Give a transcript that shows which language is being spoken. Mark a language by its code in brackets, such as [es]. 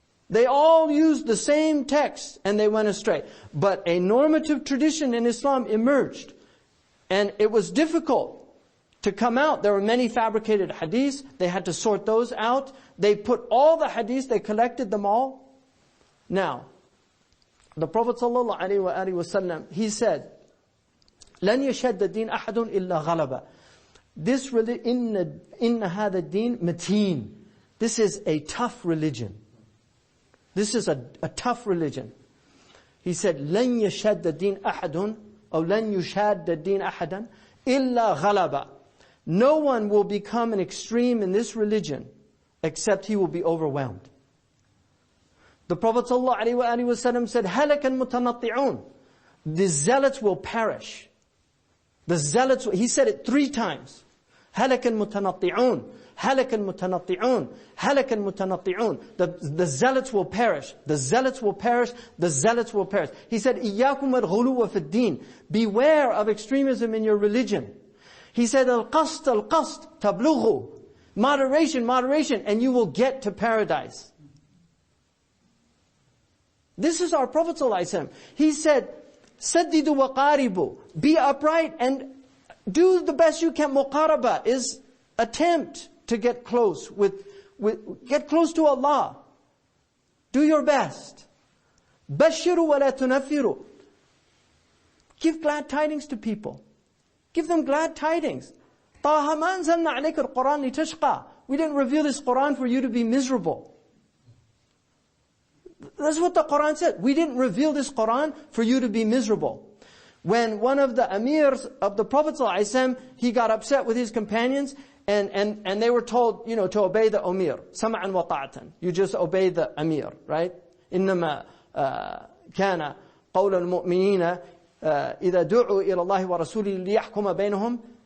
[en] They all used the same text and they went astray. But a normative tradition in Islam emerged. And it was difficult to come out. There were many fabricated hadiths. They had to sort those out. They put all the hadiths, they collected them all. Now, the Prophet ﷺ, he said, [ar] لَنْ يَشَدَّ الدِّينَ أَحَدٌ إِلَّا غَلَبَ. إِنَّ هَذَا الدِّينَ مَتِينٌ. [en] This is a tough religion. This is a tough religion. He said, [ar] لَنْ يَشَدَّ الدِّينَ أَحَدٌ أو لَنْ يُشَادَّ الدِّينَ أَحَدًا إِلَّا غَلَبَ. [en] No one will become an extreme in this religion except he will be overwhelmed. The Prophet ﷺ said, [ar] هَلَكَ الْمُتَنَطِّعُونَ. [en] The zealots will perish. The zealots, he said it 3 times. [ar] هلك المتنطعون هلك المتنطعون هلك المتنطعون. [en] The zealots will perish. The zealots will perish. The zealots will perish. He said, [ar] إياكم الغلو في الدين. [en] Beware of extremism in your religion. He said, [ar] القسط القسط تبلغوا. [en] Moderation, moderation, and you will get to paradise. This is our Prophet ﷺ. He said, [ar] سددوا وقاربوا. [en] Be upright and do the best you can. Muqaraba is attempt to get close get close to Allah. Do your best. Bashiru wa la tunaffiru. Give glad tidings to people. Give them glad tidings. [ar] طه ما أنزلنا عليك القرآن لتشقى. [en] We didn't reveal this Quran for you to be miserable. That's what the Quran said. We didn't reveal this Quran for you to be miserable. When one of the amirs of the Prophet ﷺ, he got upset with his companions, and they were told, to obey the amir. Sam'an wa ta'atan. You just obey the amir, right? [ar] إنما كان قول المؤمنين إذا دعوا إلى الله ورسوله ليحكم بينهم.